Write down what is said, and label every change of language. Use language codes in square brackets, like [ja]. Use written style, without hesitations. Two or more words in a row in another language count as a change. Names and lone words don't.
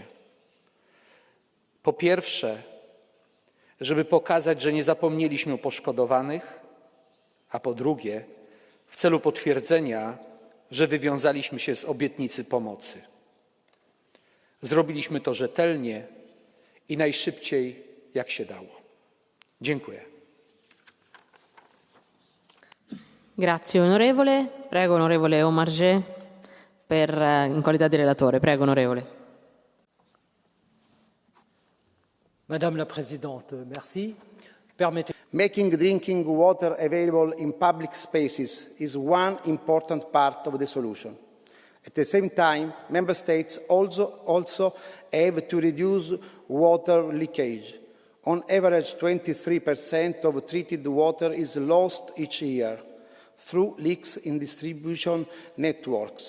[pl] Po pierwsze, żeby pokazać, że nie zapomnieliśmy o poszkodowanych, a po drugie, w celu potwierdzenia, że wywiązaliśmy się z obietnicy pomocy. Zrobiliśmy to rzetelnie i najszybciej, jak się dało. Dziękuję. [it] Grazie onorevole. Prego onorevole Omarjee in qualità di relatore. Prego onorevole. [fr] Madame la Présidente, merci. [en] Making drinking water available in public spaces is one important part of the solution. At the same time, Member States also have to reduce water leakage. On average, 23% of treated water is lost each year through leaks in distribution networks.